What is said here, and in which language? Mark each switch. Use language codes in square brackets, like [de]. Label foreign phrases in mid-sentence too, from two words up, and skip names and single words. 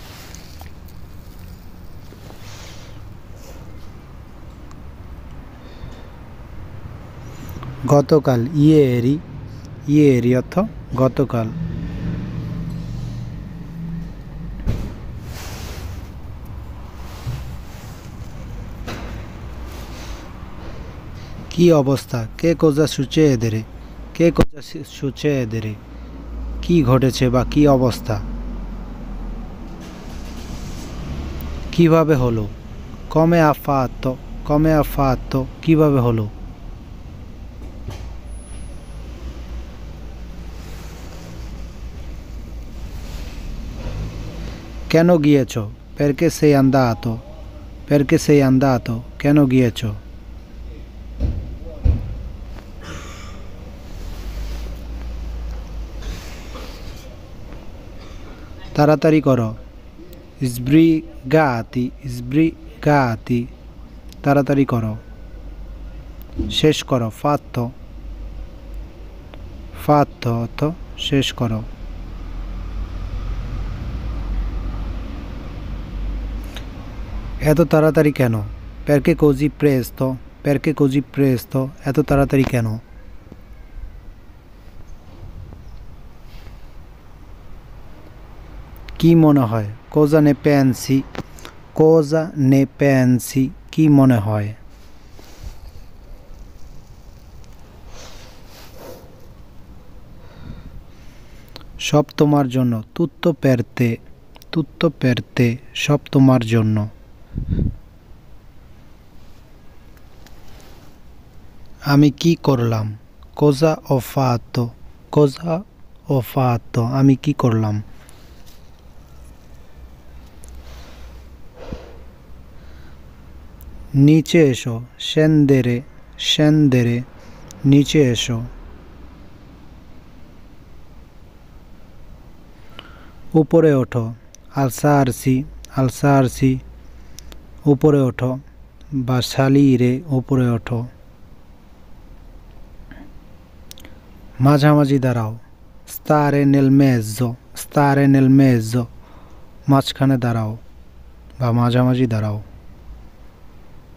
[bn] গতকাল, [it] ieri, ieri [bn] অর্থ গতকাল। কি অবস্থা? [it] কে cosa succedere, কে cosa succedere, [bn] কি ঘটেছে বা কি অবস্থা। কিভাবে হলো? [it] come ha fatto, come ha fatto, [bn] কিভাবে হলো। কেন গিয়েছো? [it] perché sei andato, perché sei andato, [bn] কেন গিয়েছো। তাড়াতাড়ি করো, [it] sbrigati, sbrigati, [bn] তাড়াতাড়ি করো। শেষ করো, [it] fatto, fatto [bn] অর্থ শেষ করো। এত তাড়াতাড়ি কেন? [it] perché così presto, perché così presto, [bn] এত তাড়াতাড়ি কেন? কি মনে হয়? [it] cosa ne pensi, cosa ne pensi, [bn] কি মনে হয়? সব তোমার জন্য, [it] tutto per te, tutto per te, [bn] সব তোমার জন্য। আমি কি করলাম? [it] cosa ho fatto, cosa ho fatto, [bn] আমি কি করলাম। নিচে এসো, [it] scendere, scendere, [bn] নিচে এসো। উপরে ওঠো, [it] alzarsi, alzarsi, [bn] উপরে ওঠো বা salire, উপরে ওঠো। মাঝামাঝি দাঁড়াও, [it] stare nel mezzo, stare nel mezzo, [bn] মাঝখানে দাঁড়াও বা মাঝামাঝি দাঁড়াও।